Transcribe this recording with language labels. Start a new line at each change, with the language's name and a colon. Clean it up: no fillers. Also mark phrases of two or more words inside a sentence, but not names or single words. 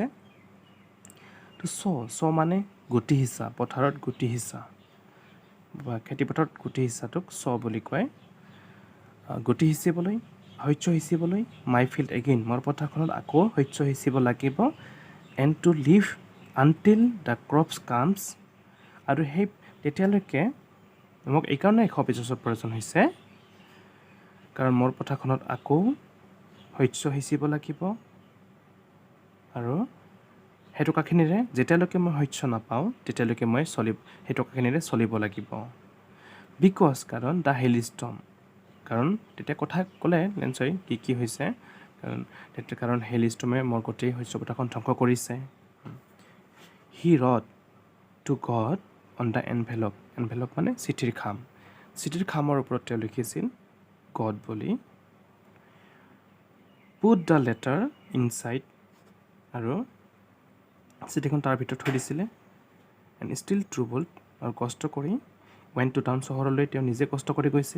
Assamese: তো চ মানে গুটি সিঁচা, পথাৰত গুটি সিঁচা বা খেতিপথাৰত গুটি সিঁচাটোক চ বুলি কয়। গুটি সিঁচিবলৈ, শস্য সিঁচিবলৈ,
English: my field again,
Assamese: মোৰ পথাৰখনত আকৌ শস্য সিঁচিব লাগিব।
English: and to live until the crops comes,
Assamese: আৰু সেই তেতিয়ালৈকে মোক এইকাৰণে 100 পিজছৰ প্ৰয়োজন হৈছে, কাৰণ মোৰ পথাৰখনত আকৌ শস্য সিঁচিব লাগিব, আৰু সেই টকাখিনিৰে যেতিয়ালৈকে মই শস্য নাপাওঁ তেতিয়ালৈকে মই সেই টকাখিনিৰে চলিব লাগিব। বিকজ কাৰণ
English: the hailstorm,
Assamese: কাৰণ তেতিয়া কথা ক'লে লেঞ্চই কি হৈছে, কাৰণ হেইলষ্টৰ্মে মোৰ গোটেই শস্য পথাৰখন ধ্বংস কৰিছে।
English: he wrote to God on the envelope,
Assamese: এনভেলপ মানে চিঠিৰ খাম, চিঠিৰ খামৰ ওপৰত তেওঁ লিখিছিল গড বুলি।
English: put the letter inside,
Assamese: আৰু চিঠিখন তাৰ ভিতৰত থৈ দিছিলে।
English: and still troubled,
Assamese: আৰু কষ্ট কৰি
English: went to town,
Assamese: চহৰলৈ তেওঁ নিজে কষ্ট কৰি গৈছিল।